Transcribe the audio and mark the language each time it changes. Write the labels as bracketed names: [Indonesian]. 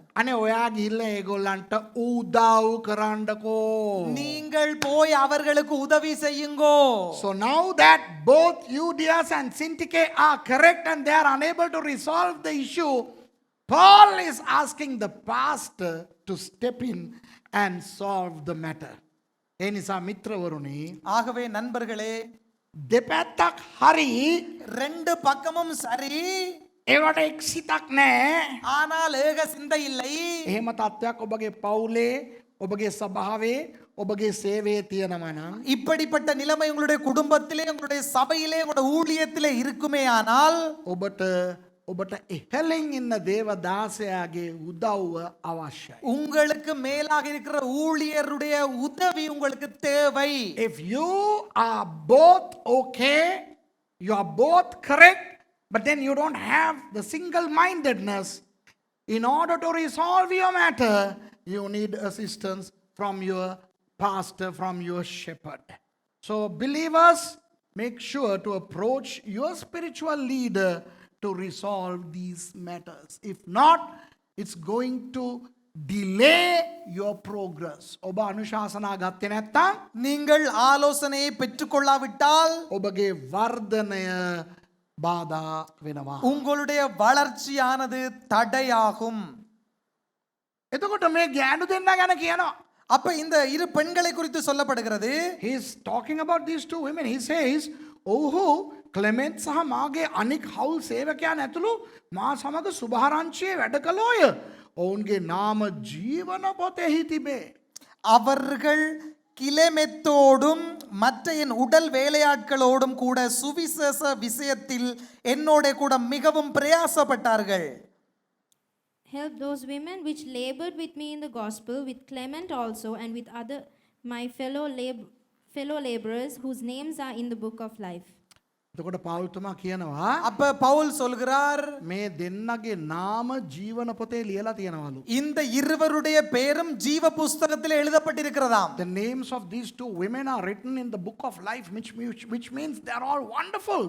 [Sinhala] අනේ ඔයා ගිහිල්ලා ඒගොල්ලන්ට උදව් කරන්නකෝ. [Tamil] நீங்கள் போய் அவர்களுக்கு உதவி செய்யுங்கோ. [English] So now that both Euodias and Syntyche are correct and they are unable to resolve the issue, Paul is asking the pastor to step in and solve the matter. [Sinhala] ඒ නිසා මිත්‍රවරුනි [Tamil] ஆகவே நண்பர்களே [Sinhala] දෙපැත්තක් හරි [Tamil] ரெண்டு பக்கமும் சரி [Sinhala] ඒවට එක් සිතක් නැහැ. [Tamil] ஆனால் ஏக சிந்தை இல்லை. [Sinhala] එහෙම තත්ත්වයක් ඔබගේ පවුලේ ඔබගේ සභාවේ ඔබගේ සේවයේ තියෙනවා නම් [Tamil] இப்படிப்பட்ட நிலைமை உங்களுடைய குடும்பத்திலே உங்களுடைய சபையிலே உங்களுடைய ஊழியத்திலே இருக்குமே ஆனால் [Sinhala] ඔබට ඉහළින් ඉන්න දේවදාසයාගේ උදව්ව අවශ්‍යයි. [Tamil] உங்களுக்கு மேலாக இருக்கிற ஊழியருடைய உதவி உங்களுக்கு தேவை. [English] If you are both okay, you are both correct, but then you don't have the single-mindedness, in order to resolve your matter, you need assistance from your pastor, from your shepherd. So believers, make sure to approach your spiritual leader to resolve these matters. If not, it's going to delay your progress. [Sinhala] ඔබ අනුශාසනා ගත්තේ නැත්නම් [Tamil] நீங்கள் ஆலோசனையை பெற்றுக்கொள்ளாவிட்டால் [Sinhala] ඔබගේ වර්ධනය බාධා වෙනවා. [Tamil] உங்களுடைய வளர்ச்சியானது தடையாகும். [Sinhala] එතකොට මේ ගෑනු දෙන්න ගැන කියනවා. [Tamil] அப்ப இந்த இரு பெண்களை குறித்து சொல்லப்படுகிறது. [English] He is talking about these two women. He says, [Sinhala] ඔහු ක්ලෙමන්ට් සහ මාගේ අනික් හවුල් සේවකයන් ඇතුළු මා සමග සුභාරංචියේ වැඩ කළෝය. ඔවුන්ගේ නාම ජීවන පොතෙහි තිබේ. [Tamil] அவர்கள் கிளெமெத்தோடும் மற்ற என் உடல் வேலையாட்களோடும் கூட சுவிசேஷ விஷயத்தில் என்னோட கூட மிகவும் பிரயாசப்பட்டார்கள். [English] Help those women which labored with me in the gospel, with Clement also, and with other my fellow laborers whose names are in the book of life. [Sinhala] එතකොට පාවුල්තුමා කියනවා [Tamil] அப்ப பவுல் சொல்கிறார் [Sinhala] මේ දෙන්නගේ නාම ජීවන පොතේ ලියලා තියෙනවලු. [Tamil] இந்த இருவருடைய பெயரும் ஜீவ புஸ்தகத்தில் எழுதப்பட்டிருக்கிறதாம். [English] The names of these two women are written in the book of life, which means they are all wonderful.